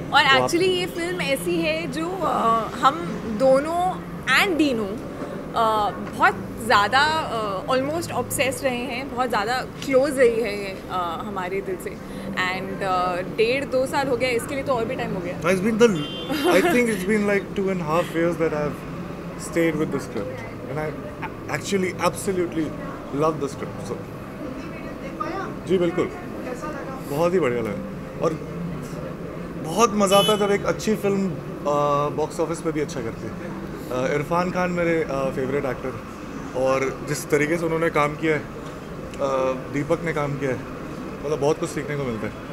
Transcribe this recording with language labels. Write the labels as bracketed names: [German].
[Hindi] और एक्चुअली ये फिल्म ऐसी है जो हम दोनों एंड डीनू बहुत ज़्यादा ऑलमोस्ट ऑब्सेस्ड रहे हैं, बहुत ज़्यादा क्लोज रही है ये हमारे दिल से। एंड 1.5-2 साल हो गया, इसके लिए तो और भी टाइम हो गया। [English] I think it's been like 2.5 years that I've stayed with the script and I actually absolutely love the script. [Hindi] So जी बिल्कुल, बहुत ही बढ़िया लगा और बहुत मज़ा आता है जब एक अच्छी फिल्म बॉक्स ऑफिस पे भी अच्छा करती है। इरफान खान मेरे फेवरेट एक्टर, और जिस तरीके से उन्होंने काम किया है, दीपक ने काम किया है, मतलब बहुत कुछ सीखने को मिलता है।